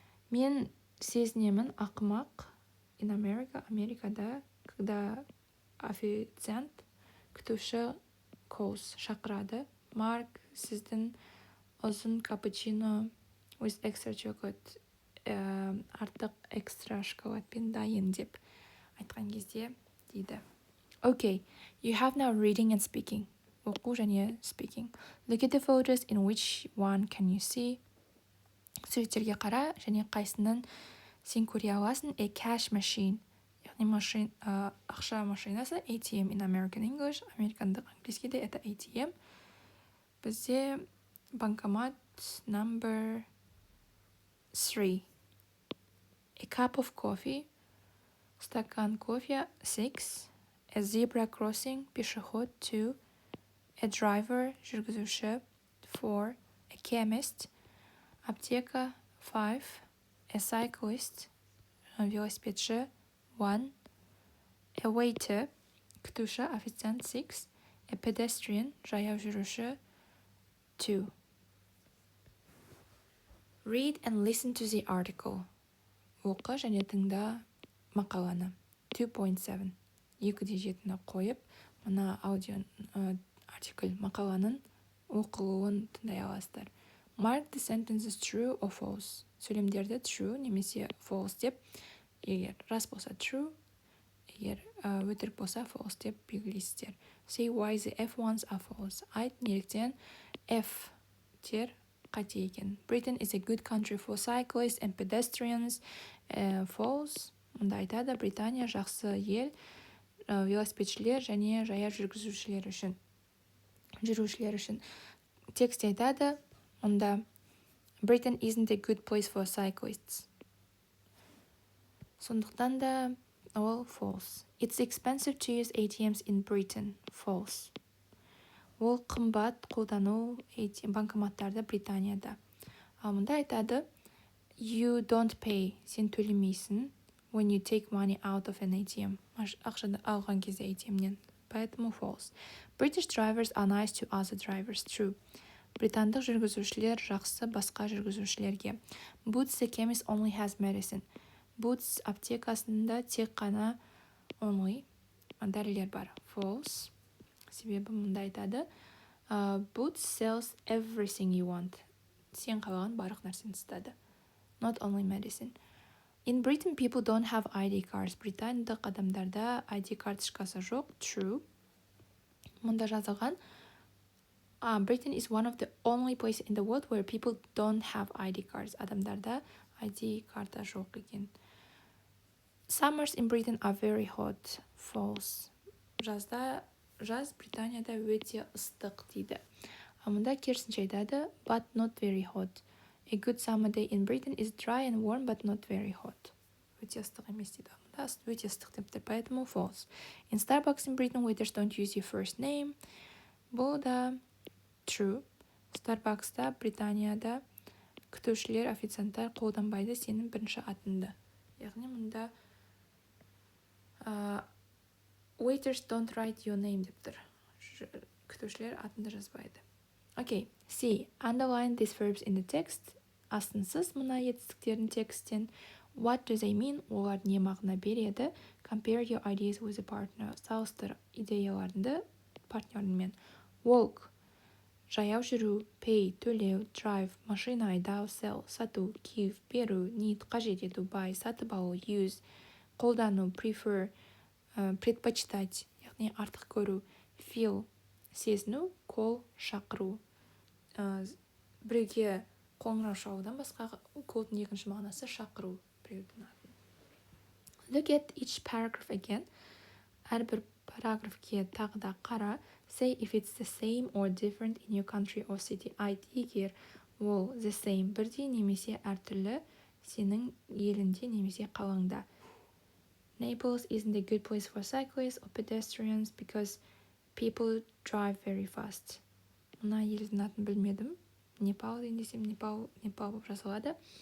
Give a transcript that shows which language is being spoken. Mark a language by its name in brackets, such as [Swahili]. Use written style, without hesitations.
[Kazakh] Мен сезінемін ақымақ [English] in America, [Kazakh] Америкада, [Russian] когда официант [Kazakh] күтуші calls шақырады. Марк, сіздің ұзын капучино [English] with extra chocolate, [Kazakh] артық экстра шоколадпен дайын деп айтқан кезде дейді. [English] Okay, you have now reading and speaking. [Kazakh] Оқу және speaking. [English] Look at the photos in which one can you see. [Kazakh] Суреттерге қара және қайсынан сен көре аласың. [English] A cash machine, [Kazakh] яғни ақша машинасы, [English] ATM in American English, [Kazakh] американдық английскийде [English] это ATM. [Kazakh] Бізде банкомат number 3. [English] A cup of coffee, [Russian] стакан кофе [English] 6. A zebra crossing, пешеход 2. A driver, жүргізуші 4. A chemist, аптека 5. A cyclist, велосипедші 1. A waiter, күтуші, официант 6. A pedestrian, жаяу жүруші 2. Read and listen to the article. [Kazakh] Оқы және тыңда мақаланы. 2.7. 2.7-ні қойып, мына аудио артикль мақаланың оқылуын тыңдай аласыздар. [English] Mark the sentences true or false. [Kazakh] Сөйлемдерді true немесе false деп, егер рас болса true, егер өтірік болса false деп белгілейсіздер. [English] Say why the F ones are false. [Kazakh] Айт неліктен F тер қате екен. [English] Britain is a good country for cyclists and pedestrians. False. [Kazakh] Мұнда айтады, Британия жақсы ел велосипедшілер және жаяу жүргізушілер үшін. Текст айтады, мұнда [English] Britain isn't a good place for cyclists. [Kazakh] Сондықтан да ол false. [English] It's expensive to use ATMs in Britain. False. [Kazakh] Ол қымбат қолдану банкоматтарды Британияда. Ал мұнда айтады, [English] you don't pay, [Kazakh] сен төлемейсің [English] when you take money out of an ATM. [Kazakh] Ақшаны алған кезде ATM-нен. Поэтому false. [English] British drivers are nice to other drivers. True. [Kazakh] Британдық жүргізушілер жақсы басқа жүргізушілерге. [English] Boots the chemist only has medicine. [Kazakh] Boots аптекасында тек қана only дәрілер бар. [English] False. [Kazakh] Себебі мұнда айтады, [English] Boots sells everything you want. [Kazakh] Сен қалаған барлық нәрсені сатады. [English] Not only medicine. In Britain, people don't have ID cards. [Kazakh] Британдық адамдарда ID карточкасы жоқ. [English] True. [Kazakh] Мұнда жазылған, [English] Britain is one of the only places in the world where people don't have ID cards. [Kazakh] Адамдарда ID карта жоқ екен. [English] Summers in Britain are very hot. False. [Kazakh] Жаз Британияда өте ыстық дейді. Мұнда керісінше айтады, [English] but not very hot. A good summer day in Britain is dry and warm, but not very hot. [Kazakh] Өте ыстық емес дейді. Мұнда өте ыстық деп тұр, поэтому false. [English] In Starbucks in Britain, waiters don't use your first name. [Kazakh] Бұл да true. Starbucks'та Британияда күтушілер, официанттар қолданбайды сенің бірінші атыңды. Яғни мұнда [English] waiters don't write your name [Kazakh] деп тұр. Күтушілер атыңды жазбайды. [English] Okay, C. Underline these verbs in the text. [Kazakh] Астынсыз мұна етістіктердің тексттен. [English] What do they mean? [Kazakh] Олар не мағына береді? [English] Compare your ideas with a partner. [Kazakh] Салыстыр идеяларыңды партнеріңмен. Walk. Жаяу жүру. Pay. Төлеу. Drive. Машина айдау. Sell. Сату. Give. Беру. Need. Қажет ету. Buy. Сатып алу. Use. Қолдану. Prefer. Предпочитать. Яғни артық көру. Feel. Сезіну. Call. Шақыру. Біреуге қоңырау шалудан басқа callдың екінші мағынасы шақыру біреудің атын. [English] Look at each paragraph again. [Kazakh] Әрбір параграфке тағы да қара. [English] Say if it's the same or different in your country or city. [Kazakh] Айт егер ол the same, бірдей немесе әртүрлі сенің елінде немесе қалаңда. [English] Naples isn't a good place for cyclists or pedestrians because people drive very fast. [Kazakh] Мұна елдің атын білмедім. Непал десем Непал болып жазылады.